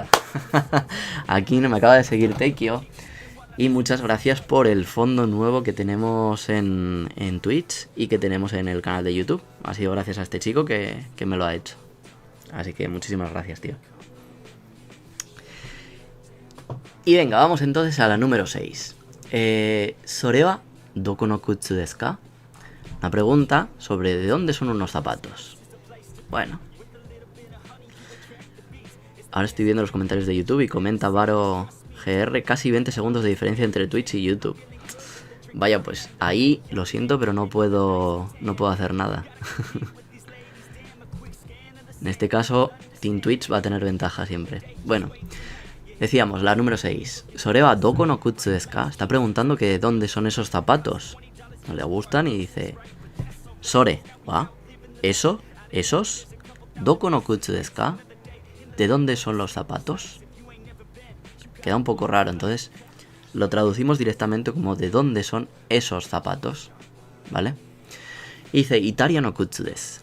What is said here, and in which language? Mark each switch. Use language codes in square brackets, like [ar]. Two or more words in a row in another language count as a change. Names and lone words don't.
[es] Aquí no me acaba de seguir Tekio. Y muchas gracias por el fondo nuevo que tenemos en Twitch y que tenemos en el canal de YouTube. Ha sido gracias a este chico que me lo ha hecho. Así que muchísimas gracias, tío. Y venga, vamos entonces a la número 6. [ja] それはどこの靴ですか? [es] Una pregunta sobre de dónde son unos zapatos. Bueno. Ahora estoy viendo los comentarios de YouTube y comenta Varo GR casi 20 segundos de diferencia entre Twitch y YouTube. Vaya, pues ahí lo siento, pero no puedo hacer nada. En este caso, Team Twitch va a tener ventaja siempre. Bueno, decíamos, la número 6. [ja] それはどこの靴ですか? [es] Está preguntando que de dónde son esos zapatos. No le gustan y dice... [ja] それは esos どこの靴ですか? [es] ¿De dónde son los zapatos? Queda un poco raro, entonces lo traducimos directamente como ¿de dónde son esos zapatos? ¿Vale? Y dice [ja] イタリアの靴です.